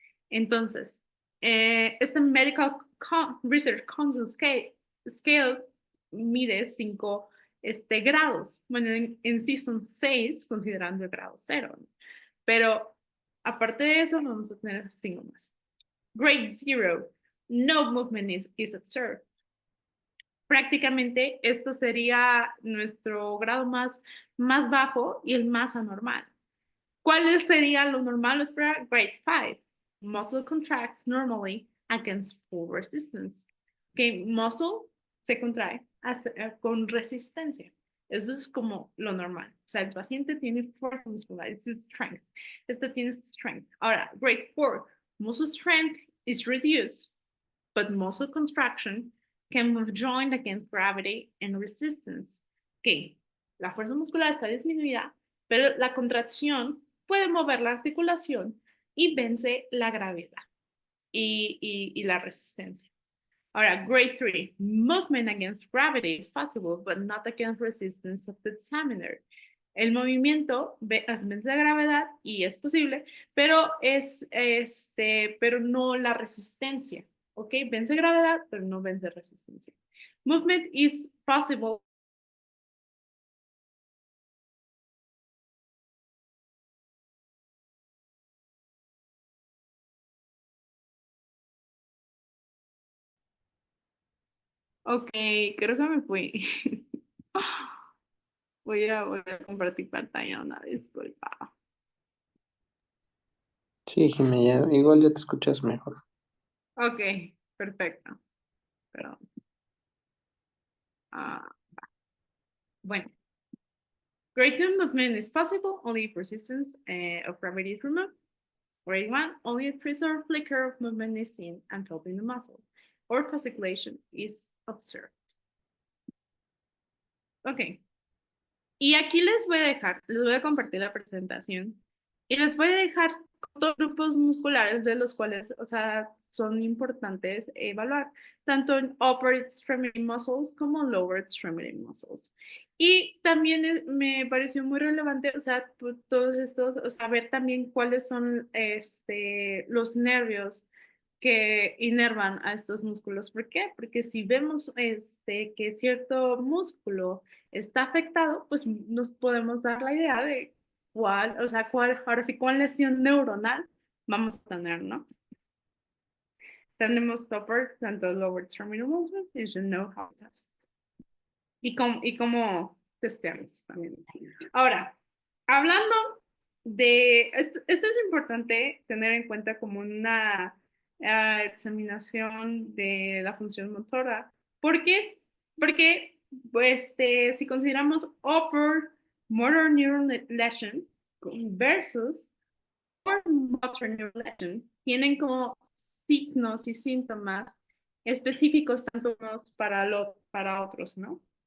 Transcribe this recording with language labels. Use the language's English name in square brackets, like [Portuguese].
[Spanish] Entonces, este Medical Research Council Scale mide 5 grados. Bueno, en sí son 6 considerando el grado 0. ¿No? Pero aparte de eso, vamos a tener 5 más. [English] Grade 0, no movement is observed. [Spanish] Prácticamente esto sería nuestro grado más bajo y el más anormal. ¿Cuál sería lo normal? [English] Grade 5. Muscle contracts normally against full resistance. [Spanish] que muscle se contrae con resistencia. Eso es como lo normal. O sea, el paciente tiene fuerza muscular, [English] it's strength. [Spanish] Este tiene strength. Ahora, [English] grade 4, muscle strength is reduced, but muscle contraction can move joint against gravity and resistance. [Spanish] Ok, la fuerza muscular está disminuida, pero la contracción puede mover la articulación y vence la gravedad y la resistencia. Ahora, [English] grade 3, movement against gravity is possible, but not against resistance of the examiner. [Spanish] El movimiento vence la gravedad y es posible, pero pero no la resistencia, ¿ok? Vence gravedad, pero no vence resistencia. [English] Movement is possible. [Spanish] Ok, creo que me fui. Voy a compartir pantalla, una disculpa. Sí, Jimé, igual ya te escuchas mejor. Ok, perfecto. Perdón. Ah, bueno. [English] Greater movement is possible only if resistance of gravity is removed. Grade 1, only a trace or flicker of movement is seen and felt in the muscle, or fasciculation is observed. [Spanish] Ok, y aquí les voy a compartir la presentación y les voy a dejar dos grupos musculares de los cuales, o sea, son importantes evaluar, tanto en [English] upper extremity muscles [Spanish] como [English] lower extremity muscles. [Spanish] Y también me pareció muy relevante, o sea, todos estos, o sea, ver también cuáles son los nervios que inervan a estos músculos. ¿Por qué? Porque si vemos que cierto músculo está afectado, pues nos podemos dar la idea de cuál, o sea, ahora sí, cuál lesión neuronal vamos a tener, ¿no? Tenemos [English] upper, [Spanish] tanto [English] lower extremity movement, you should know how to test. [Spanish] Y cómo testeamos también. Ahora, hablando esto es importante tener en cuenta como una examinación de la función motora. ¿Por qué? Porque si consideramos [English] upper motor neuron lesion [Spanish] versus upper motor neuron lesion, tienen como signos y síntomas específicos tanto unos para otros, ¿no?